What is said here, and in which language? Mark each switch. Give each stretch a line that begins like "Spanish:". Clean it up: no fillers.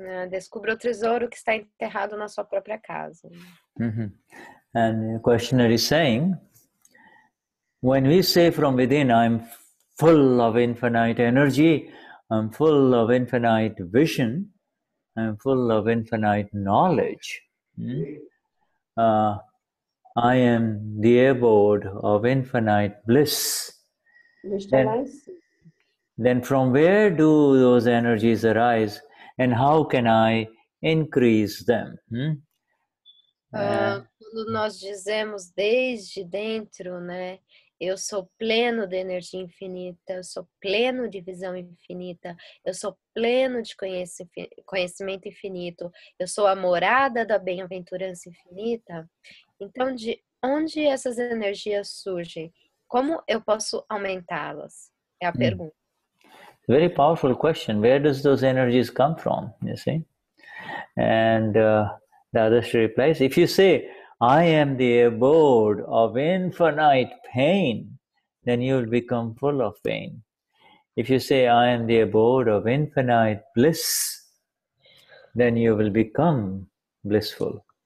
Portuguese: Descubra o tesouro que está enterrado na sua própria casa.
English: And the questioner is saying, when we say from within, I'm full of infinite energy, I'm full of infinite vision, I'm full of infinite knowledge, I am the abode of infinite bliss. Then from where do those energies arise, and how can I increase them?
Portuguese: Quando nós dizemos desde dentro, né? Eu sou pleno de energia infinita, eu sou pleno de visão infinita, eu sou pleno de conhecimento infinito, eu sou a morada da bem-aventurança infinita. Então, de onde essas energias surgem? Como eu posso aumentá-las? É a pergunta.
English: Very powerful question. Where does those energies come from? You see? And Dadashri replies, if you say, I am the abode of infinite pain, then you will become full of pain. If you say, I am the abode of infinite bliss, then you will become blissful.